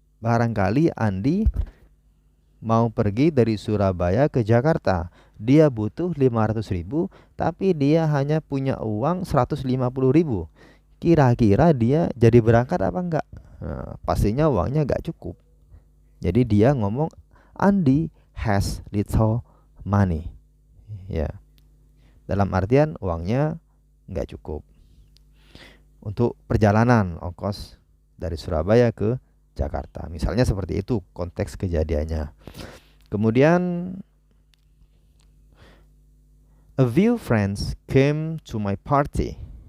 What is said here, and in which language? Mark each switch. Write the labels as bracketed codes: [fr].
[id] Barangkali Andy mau pergi dari Surabaya ke Jakarta. Dia butuh 500.000, tapi dia hanya punya uang 150.000. Kira-kira dia jadi berangkat apa enggak? Nah, pastinya uangnya enggak cukup. Jadi dia ngomong Andy [en] has little money. [id] Ya. Dalam artian uangnya enggak cukup untuk perjalanan ongkos dari Surabaya ke Jakarta. Misalnya seperti itu konteks kejadiannya. Kemudian [en] a few friends came to my party.